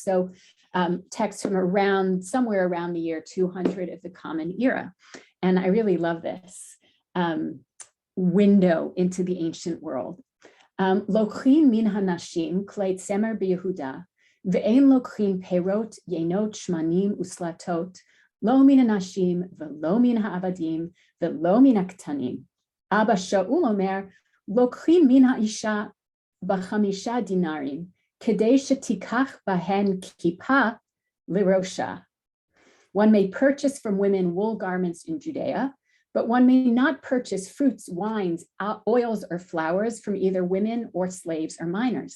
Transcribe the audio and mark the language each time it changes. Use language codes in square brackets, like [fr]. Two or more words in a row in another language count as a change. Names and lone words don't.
[en] So text from around, somewhere around the year 200 of the Common Era. And I really love this window into the ancient world. [he] לוקחין מן הנשים כלי צמר ביהודה, ואין לוקחין פירות יינות שמנים וסלתות, לא מן הנשים ולא מן העבדים ולא מן הקטנים. אבא שאול אומר, לוקחין מן האשה בחמשה דינרים, כדי שתקח בהן כפה לראשה. [en] One may purchase from women wool garments in Judea, but one may not purchase fruits, wines, oils, or flowers from either women or slaves or minors.